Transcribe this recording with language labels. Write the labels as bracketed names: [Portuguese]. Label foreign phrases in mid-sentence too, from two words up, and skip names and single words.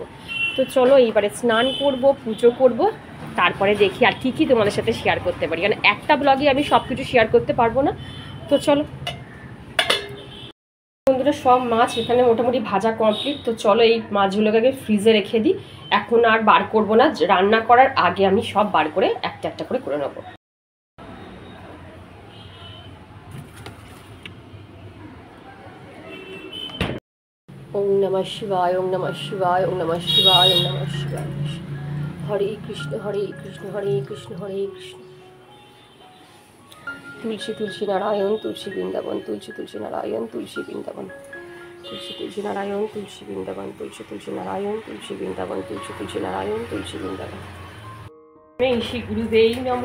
[Bangla] তো চলো এইবারে স্নান করব, পুজো করব, তারপরে দেখি আর কি তোমাদের সাথে শেয়ার করতে পারি, কারণ একটা ব্লগে আমি সব কিছু শেয়ার করতে পারবো না। তো চলো বন্ধুরা, সব মাছ এখানে মোটামুটি ভাজা কমপ্লিট। তো চলো এই মাছগুলোকে ফ্রিজে রেখে দিই, এখন আর বার করব না, রান্না করার আগে আমি সব বার করে একটা একটা করে নেবো। [Sanskrit] ওম নমঃ শিবায়, ওম নমঃ শিবায়, ওম নমঃ শিবায়, ওম নমঃ শিবায়। হরে কৃষ্ণ হরে কৃষ্ণ, হরে কৃষ্ণ হরে কৃষ্ণ। [Bangla] তুলসী তুলসী নারায়ণ, তুলসী বৃন্দাবন, তুলসী তুলসী নারায়ণ, তুলসী বৃন্দাবন, তুলসী তুলসী নারায়ণ, তুলসী বৃন্দাবন, তুলসী তুলসী নারায়ণ, তুলসী বৃন্দাবন, তুলসী তুলসী নারায়ণ, তুলসী বৃন্দাবন। [Sanskrit] শ্রী গুরুদেব নমঃ।